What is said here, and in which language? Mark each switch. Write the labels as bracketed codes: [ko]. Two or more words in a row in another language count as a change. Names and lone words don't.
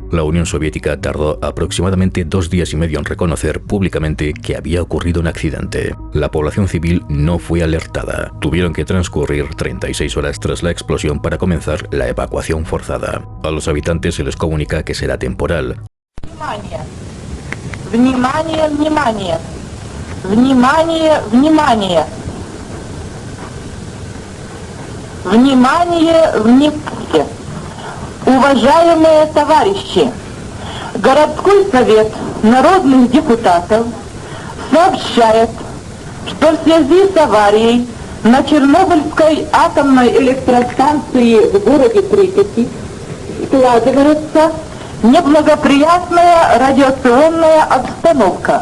[es] La Unión Soviética tardó aproximadamente 2 días y medio en reconocer públicamente que había ocurrido un accidente. La población civil no fue alertada. Tuvieron que transcurrir 36 horas tras la explosión para comenzar la evacuación forzada. A los habitantes se les comunica que será temporal. [ru] Внимание, внимание! Внимание, внимание! Внимание, внимание! Уважаемые товарищи, городской совет народных депутатов сообщает, что в связи с аварией на Чернобыльской атомной электростанции в городе Припяти складывается неблагоприятная радиационная обстановка.